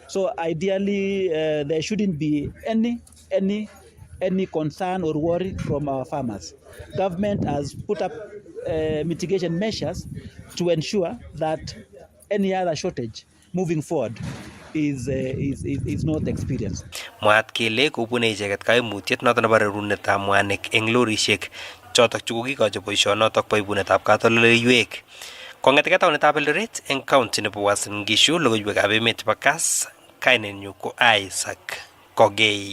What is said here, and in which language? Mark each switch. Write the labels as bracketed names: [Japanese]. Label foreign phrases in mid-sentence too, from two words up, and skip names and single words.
[English] So ideally, there shouldn't be any any concern or worry from our farmers. Government has put up mitigation measures to ensure that any other shortage moving forward is not experienced. [Kalenjin] Mwaat kele kobune icheket kaimutiet noto nebo rerunetab mwanik eng lorishek chotok chu kokikochi boisionotok bo ibunetab katoldoleiwek. Kong'eteke taonitab Eldoret eng county nebo Uasin Gishu, logoiwekab emet chebo Kass, kainenyu ko Isaac Kogei.